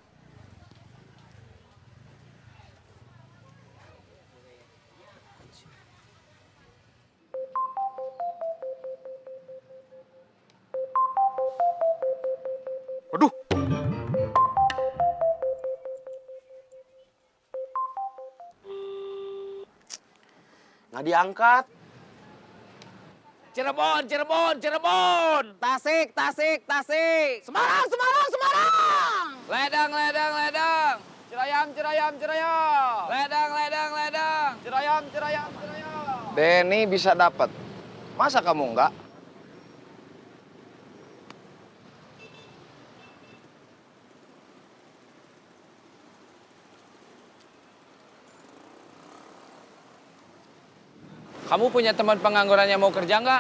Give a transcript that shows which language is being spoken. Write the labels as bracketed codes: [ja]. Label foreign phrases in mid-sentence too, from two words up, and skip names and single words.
[id] Waduh, Nggak diangkat. Cirebon, Cirebon, Cirebon. Tasik, Tasik, Tasik. Semarang, Semarang, Semarang. Ledang, ledang, ledang. Cirayam, Cirayam, Cirayam. Ledang, ledang, ledang. Cirayam, Cirayam, Cirayam. Denny bisa dapat. Masa kamu enggak? Kamu punya teman pengangguran yang mau kerja nggak?